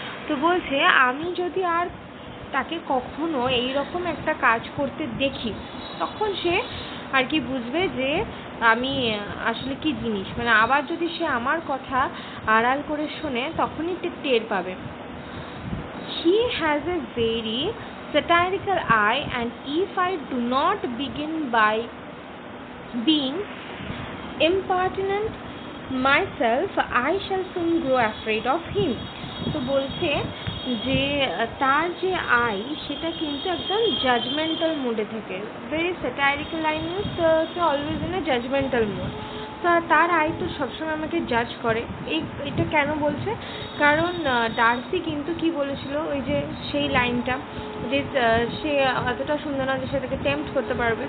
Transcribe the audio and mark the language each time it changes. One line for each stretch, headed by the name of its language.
Bangla: তো বলছে আমি যদি আর তাকে কখনো এইরকম একটা কাজ করতে দেখি তখন সে আর কি বুঝবে যে আমি আসলে কি জিনিস, মানে আবার যদি সে আমার কথা আড়াল করে শোনে তখনই টের পাবে।
English: He has a very satirical eye, and if I do not begin by being impertinent myself, I shall soon grow afraid of him.
Bangla: তো বলছে যে তার যে আই সেটা কিন্তু একদম জাজমেন্টাল মুডে থাকে।
English: Very satirical eye means always in a judgemental mood.
Bangla: তো তার আই তো সবসময় আমাকে জাজ করে। এটা কেন বলছে? কারণ ডার্সি কিন্তু কি বলেছিল, ওই যে সেই লাইনটা যে সে অতটা সুন্দর না যে সে তাকে টেম্পট করতে পারবে।